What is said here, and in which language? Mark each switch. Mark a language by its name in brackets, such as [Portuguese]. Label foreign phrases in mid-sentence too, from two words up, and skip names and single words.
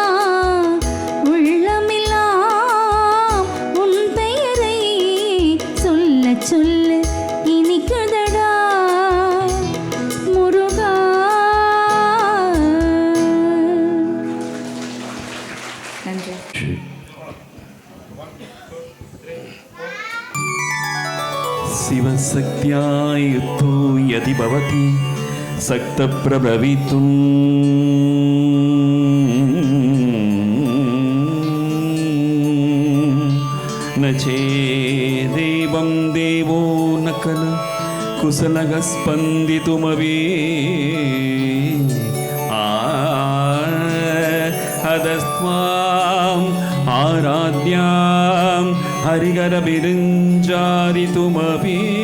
[Tamil] உள்ளமெல்லாம் உன் பெயரை சொல்ல சொல்ல இனிக்குதடா முருகா. நன்றி. [Sanskrit] शिवशक्त्या युक्तो यदि भवति सक्तप्रभवितुं न चेदेवं देवो न खलु कुशलः स्पन्दितुमपि अदस्त्वाम् आराध्यां हरिहरविरिञ्जारितुमपि